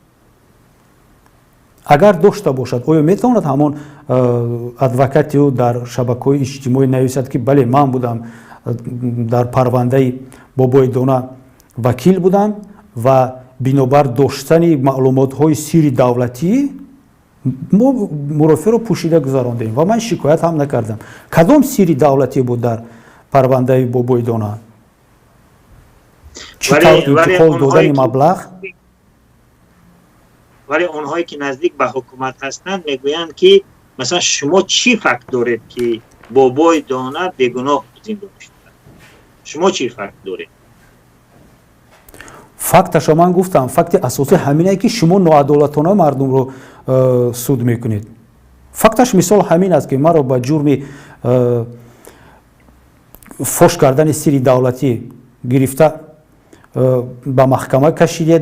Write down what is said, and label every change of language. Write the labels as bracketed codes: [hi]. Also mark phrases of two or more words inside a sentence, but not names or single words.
[tg] агар дошта бошад, оё метавонад ҳамон адвокати ӯ дар шабакаҳои иҷтимоӣ нависад ки бале ман будам дар парвандаи бобои дона вакил будам ва бинобар доштани маълумотҳои сирри давлатӣ мо мурофиаро пӯшида гузарондем ва ман шикоят ҳам накардам. кадом сирри давлатӣ буд дар парвандаи бобои дона? чӣ тавр интиқол додани маблағ? вале онҳое ки наздик ба ҳукумат ҳастанд мегӯянд ки [fa] مثلا شما چی فکت دارید که بابای دانه بیگناه زندانی شده؟ شما چی فکت دارید؟ فکتش من گفتم فکت اساسی همینه که شما ناعدالتانه مردم رو سود میکنید. فکتش مثال همین است که ما رو با جرم فوش کردن سری دولتی گرفته به محکمه کشیدید.